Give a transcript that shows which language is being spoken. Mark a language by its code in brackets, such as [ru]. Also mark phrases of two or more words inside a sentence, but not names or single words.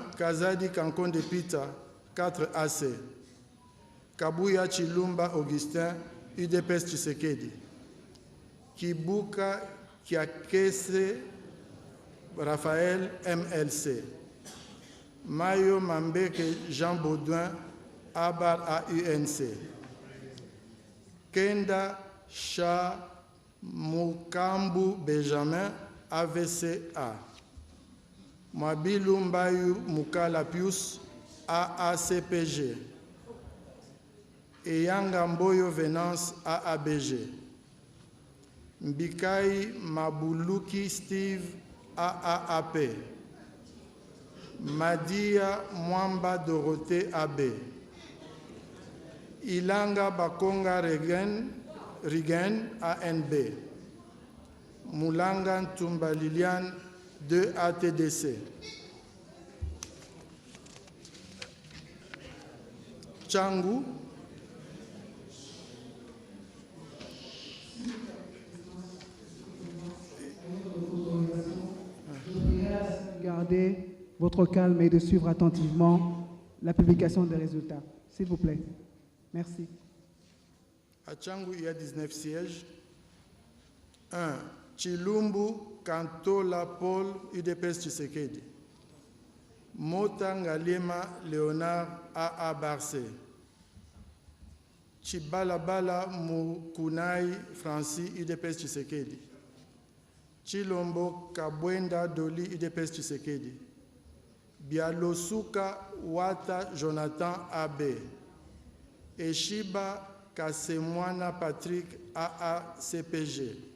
[fr] Kazadi Kankonde Pita, 4 AC. Kabuya Chilumba Augustin, UDPS Tshisekedi. Kibuka Kiakese Raphaël, MLC. Mayo Mambeke Jean Baudouin, Abar à UNC. Kenda Cha Mukambu Benjamin, AVCA. Mwabilu Mbayu Mukala Pius, AACPG. Eyanga Mboyo Venance, AABG. Mbikai Mabuluki Steve, AAAP. Madia Mwamba Dorothée, AB. Ilanga Bakonga Rigen, ANB. Moulanga Ntumba Liliane, 2 ATDC. Tchangu. Gardez votre calme et de suivre attentivement la publication des résultats. S'il vous plaît. Merci. À Tchangu, il y a 19 sièges. 1. Chilumbu Kantola Paul, UDPS Tshisekedi. Motangalema Léonard, AA Barcé. Chibalabala Mukunai Francis, UDPS Tshisekedi. Chilombo Kabwenda Doli, UDPS Tshisekedi. Bialosuka Wata Jonathan, AB. Eshiba Kasemwana Patrick, AACPG.